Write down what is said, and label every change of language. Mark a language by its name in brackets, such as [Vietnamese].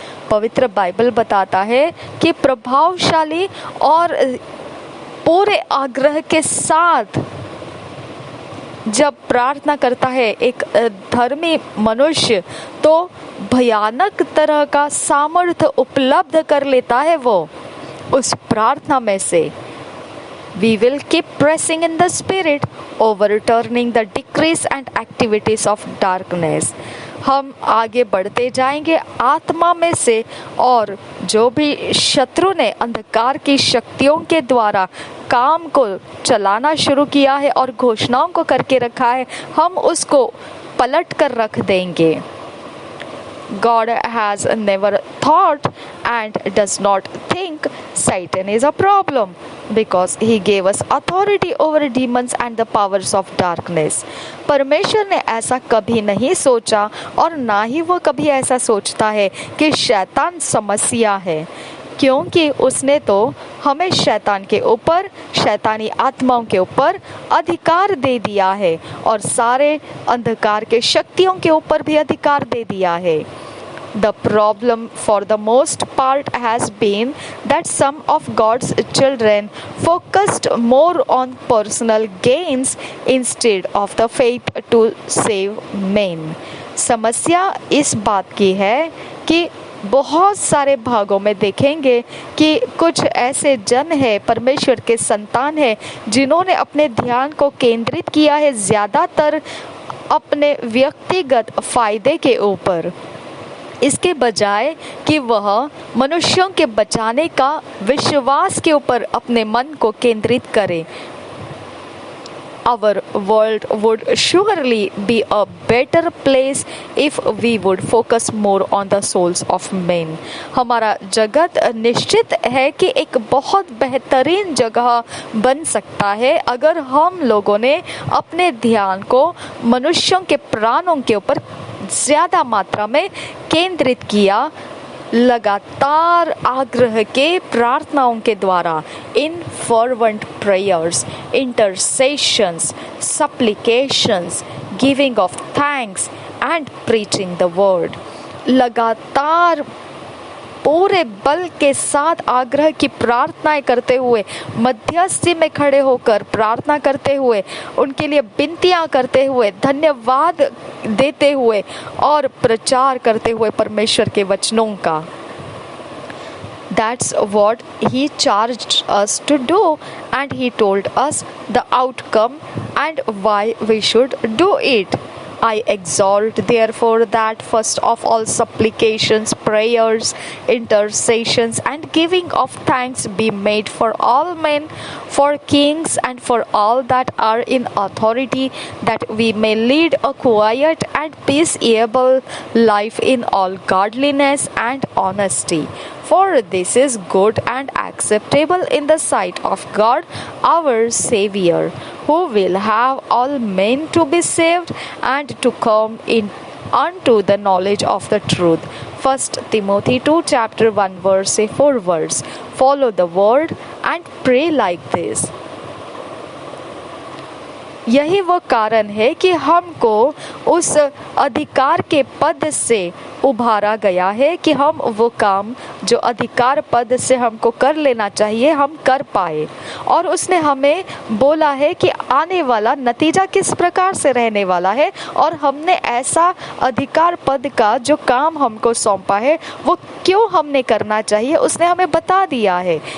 [Hindi] पवित्र बाइबल बताता है कि प्रभावशाली और पूरे आग्रह के साथ जब प्रार्थना करता है एक धर्मी मनुष्य, तो भयानक तरह का सामर्थ्य उपलब्ध कर लेता है वो उस प्रार्थना में से। [English] We will keep pressing in the Spirit, overturning the decrees and activities of darkness. [Hindi] हम आगे बढ़ते जाएंगे आत्मा में से, और जो भी शत्रु ने अंधकार की शक्तियों के द्वारा काम को चलाना शुरू किया है और घोषणाओं को करके रखा है, हम उसको पलट कर रख देंगे। [English] God has never thought and does not think Satan is a problem, because he gave us authority over demons and the powers of darkness. [Hindi] परमेश्वर ने ऐसा कभी नहीं सोचा, और ना ही वो कभी ऐसा सोचता है कि शैतान समस्या है, क्योंकि उसने तो हमें शैतान के ऊपर, शैतानी आत्माओं के ऊपर अधिकार दे दिया है, और सारे अंधकार के शक्तियों के ऊपर भी अधिकार दे दिया है। [English] The problem for the most part has been that some of God's children focused more on personal gains instead of the faith to save men. [Hindi] समस्या इस बात की है कि बहुत सारे भागों में देखेंगे कि कुछ ऐसे जन है, परमेश्वर के संतान है, जिन्होंने अपने ध्यान को केंद्रित किया है ज़्यादातर अपने व्यक्तिगत फायदे के ऊपर, इसके बजाय कि वह मनुष्यों के बचाने का विश्वास के ऊपर अपने मन को केंद्रित करें। [English] Our world would surely be a better place if we would focus more on the souls of men. [Hindi] हमारा जगत निश्चित है कि एक बहुत बेहतरीन जगह बन सकता है अगर हम लोगों ने अपने ध्यान को मनुष्यों के प्राणों के ऊपर ज़्यादा मात्रा में केंद्रित किया, लगातार आग्रह के प्रार्थनाओं के द्वारा, इन [English] fervent prayers, intercessions, supplications, giving of thanks and preaching the word. [Hindi] लगातार पूरे बल के साथ आग्रह की प्रार्थनाएं करते हुए, मध्यस्थी में खड़े होकर प्रार्थना करते हुए, उनके लिए विनतियां करते हुए, धन्यवाद देते हुए और प्रचार करते हुए परमेश्वर के वचनों का। [English] That's what he charged us to do, and he told us the outcome and why we should do it. I exhort therefore that first of all supplications, prayers, intercessions, and giving of thanks be made for all men, for kings, and for all that are in authority, that we may lead a quiet and peaceable life in all godliness and honesty. For this is good and acceptable in the sight of God our Saviour, who will have all men to be saved and to come in unto the knowledge of the truth. 1 Timothy 2 chapter 1 verse 4 verse. Follow the word and pray like this. [Hindi] यही वो कारण है कि हमको उस अधिकार के पद से उभारा गया है कि हम वो काम जो अधिकार पद से हमको कर लेना चाहिए हम कर पाए। और उसने हमें बोला है कि आने वाला नतीजा किस प्रकार से रहने वाला है, और हमने ऐसा अधिकार पद का जो काम हमको सौंपा है वो क्यों हमने करना चाहिए उसने हमें बता दिया है।